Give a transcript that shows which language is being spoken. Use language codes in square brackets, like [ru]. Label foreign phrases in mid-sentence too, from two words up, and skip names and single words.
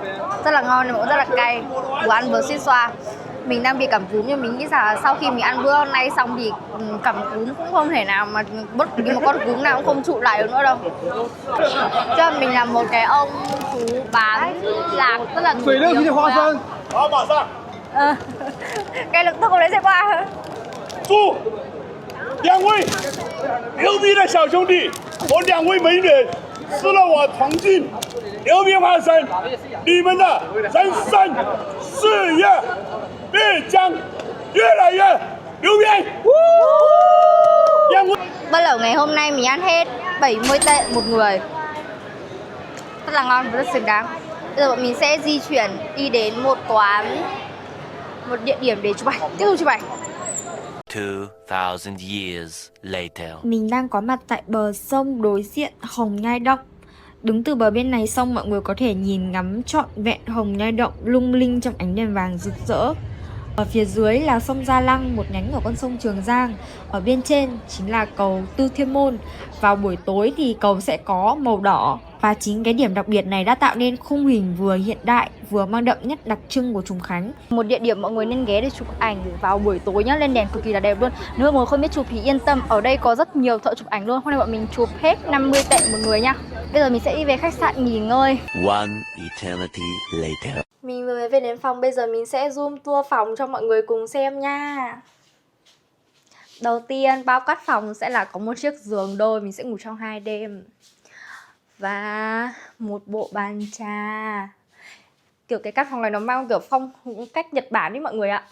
[vi] Rất là ngon, nhưng mà cũng rất là cay, vừa ăn vừa xít xoa. Mình đang bị cảm cúm nhưng mình nghĩ rằng sau khi mình ăn bữa hôm nay xong thì cảm cúm cũng không thể nào mà bất kỳ một con cúm nào cũng không trụ lại được nữa đâu. Cho mình là một cái ông chú bán lạc rất là nổi tiếng thôi ạ. [zh] 好，马上。 [vi] Ngay lập tức ông đấy sẽ qua. [zh] 祝两位牛逼的小兄弟和两位美女吃了我重庆牛逼花生，你们的人生事业必将越来越牛逼！两位。 [vi] Bất lẩu ngày hôm nay mình ăn hết 70 tệ một người. Rất là ngon và rất xứng đáng. Bây giờ bọn mình sẽ di chuyển đi đến một quán, một địa điểm để chụp ảnh, tiếp tục chụp ảnh. [en] 2,000 years later. [vi] Mình đang có mặt tại bờ sông đối diện Hồng Nhai Động. Đứng từ bờ bên này sông, mọi người có thể nhìn ngắm trọn vẹn Hồng Nhai Động lung linh trong ánh đèn vàng rực rỡ. Ở phía dưới là sông Gia Lăng, một nhánh của con sông Trường Giang. Ở bên trên chính là cầu Tư Thiên Môn. Vào buổi tối thì cầu sẽ có màu đỏ. Và chính cái điểm đặc biệt này đã tạo nên khung hình vừa hiện đại, vừa mang đậm nét đặc trưng của Trùng Khánh. Một địa điểm mọi người nên ghé để chụp ảnh vào buổi tối nhá, lên đèn cực kỳ là đẹp luôn. Nếu mọi người không biết chụp thì yên tâm, ở đây có rất nhiều thợ chụp ảnh luôn. Hôm nay bọn mình chụp hết 50 tệ một người nha. Bây giờ mình sẽ đi về khách sạn nghỉ ngơi. [en] One eternity later. [vi] Mình vừa mới về đến phòng, bây giờ mình sẽ [en] zoom tour [vi] phòng cho mọi người cùng xem nha. Đầu tiên, bao quát phòng sẽ là có một chiếc giường đôi, mình sẽ ngủ trong 2 đêm. Và một bộ bàn trà. Kiểu cái căn phòng này nó mang kiểu phong cách Nhật Bản đấy mọi người ạ.